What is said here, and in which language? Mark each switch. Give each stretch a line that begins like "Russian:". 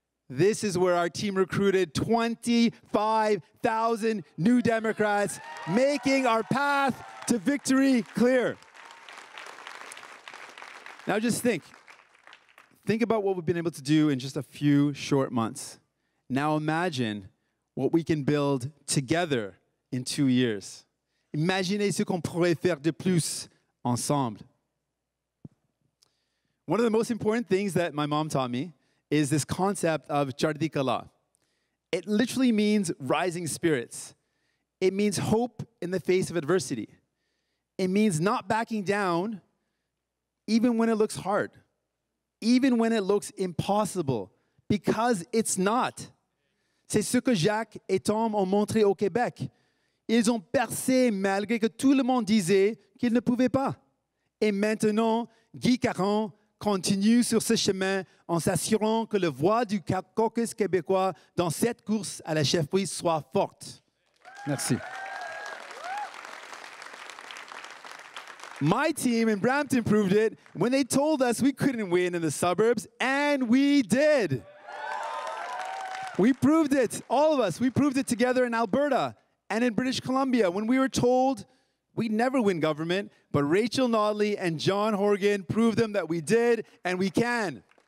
English: This is where our team recruited 25,000 new Democrats, making our path to victory clear. Now just think about what we've been able to do in just a few short months. Now imagine what we can build together in 2 years.
French: Imaginez ce qu'on pourrait faire de plus ensemble.
English: One of the most important things that my mom taught me is this concept of Chardi Kala. It literally means rising spirits. It means hope in the face of adversity. It means not backing down even when it looks hard, even when it looks impossible, because it's not.
French: C'est ce que Jacques et Tom ont montré au Québec. Ils ont percé malgré que tout le monde disait qu'ils ne pouvaient pas. Et maintenant, Guy Caron continue sur ce chemin en s'assurant que la voix du caucus québécois dans cette course à la chefferie soit forte. Merci.
English: My team in Brampton proved it when they told us we couldn't win in the suburbs, and we did. We proved it, all of us. We proved it together in Alberta, And in British Columbia, when we were told we'd never win government, but Rachel Notley and John Horgan proved them that we did and we can.